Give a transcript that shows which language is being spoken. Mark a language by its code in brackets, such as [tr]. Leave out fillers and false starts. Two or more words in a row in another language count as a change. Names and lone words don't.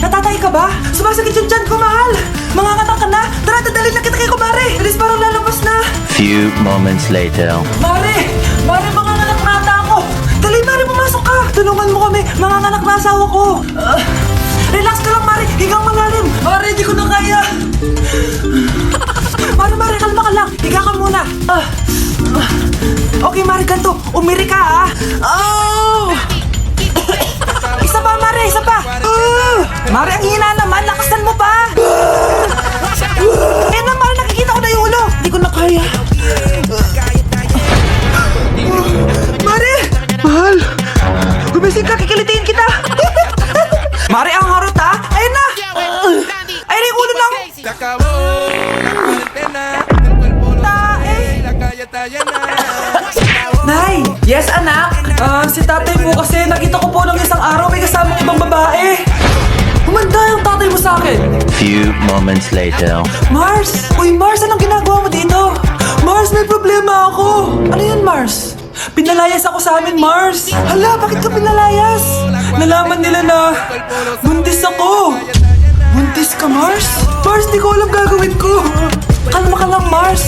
[tl] Okay ka ba? Sumasakit yung tiyan ko, mahal. Manganganak ka na. Tara, dadalhin na kita kay kumare. Bilis, parang lalabas na. [en] Few moments later. [tl] Mare, manganganak na ata ako. Dali, Mare, pumasok ka. Tulungan mo kami. Manganganak na asawa ko. Relax ka lang, Mare. Higang malalim. Mare, di ko na kaya. Mare, kalma ka lang. Higa ka muna. Okay, Mare, ganito. Umiri ka, ha? Oh! Isa pa, Mare, isa pa. Mare, ang hina naman. Lakasan mo pa. Eh na, Mare, nakikita ko na yung ulo. Di ko na kaya. Mare! Mahal! Gumising ka, kikilitiin kita! Mare, ang harot ha! Ayun na! Ayun na yung ulo ng... [es] Se acabó la cuarentena, el cuerpo lo sabe, la calle está llena. Se acabó. [tl] Nay! Yes, anak! Si tatay po kasi nakita ko po ng isang araw may kasamang ibang babae. Humanda yung tatay mo sa akin. [en] Few moments later. [tl] Mars! Uy, Mars, anong ginagawa mo dito? Mars, may problema ako. Ano yun, Mars? Pinalayas ako sa amin, Mars. Hala, bakit ka pinalayas? Nalaman nila na buntis ako. Buntis ka, Mars? Mars, di ko alam gagawin ko. Kalma ka lang, Mars.